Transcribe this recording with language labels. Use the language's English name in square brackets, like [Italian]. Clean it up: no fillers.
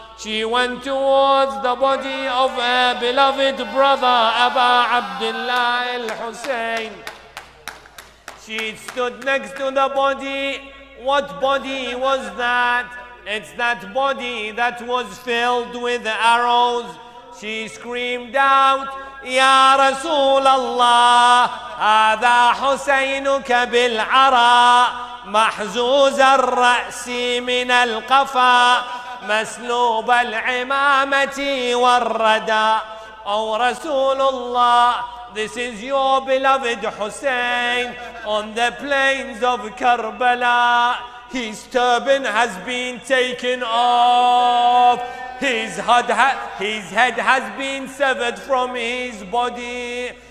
[English] She went towards the body of her beloved brother Aba Abdullah al-Hussein. She stood next to the body. What body was that? It's that body that was filled with arrows. She screamed out, [Arabic] Ya Rasulallah, هذا حسينك بالعراء محزوز الرأس من القفا مسلوب العمامة والردى. [English] Oh Rasulullah, this is your beloved Hussein on the plains of Karbala. His turban has been taken off. His head has been severed from his body.